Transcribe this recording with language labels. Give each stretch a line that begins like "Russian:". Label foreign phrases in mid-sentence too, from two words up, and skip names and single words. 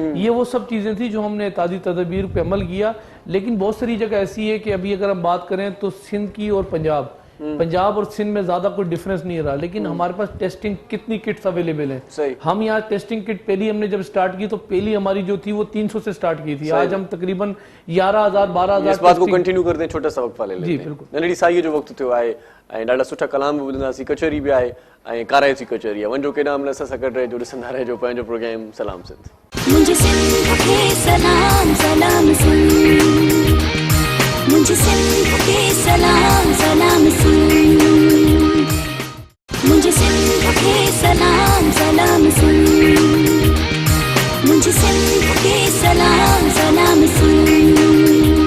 Urdu: یہ وہ سب چیزیں تھیں جو ہم نے احتیاطی تدابیر پہ عمل کیا. لیکن بہت ساری جگہ ایسی ہے کہ ابھی اگر ہم بات کریں تو سندھ کی اور پنجاب اور سندھ میں زیادہ کوئی ڈیفرنس نہیں رہا, لیکن ہمارے پاس ٹیسٹنگ کتنی
English: kits available
Urdu: ہیں. ہم یہاں
English: testing kit
Urdu: پہلی ہم نے جب سٹارٹ کی تو پہلی ہماری جو تھی وہ 300 سے سٹارٹ کی تھی. آج ہم تقریباً 11,000-12,000. اس بات کو کنٹینیو کرتے ہیں, چھوٹا سا وقفہ لے لیتے ہیں. جی بالکل.
Sindhi: ننڈی سائی جو وقت تھو آئے ॾाढा सुठा कलाम बि ॿुधंदासीं, कचहरी बि आहे ऐं काराइची कचहरी आहे. वञो केॾांहुं महिल असां सां गॾु रहिजो, ॾिसंदा रहिजो पंहिंजो प्रोग्राम सलाम सिंध.
Urdu: مجھے سندھ کے سلام سلام سندھ، مجھے سندھ کے سلام سلام سندھ، مجھے سندھ کے سلام سلام سندھ، مجھے سندھ کے سلام سلام سندھ.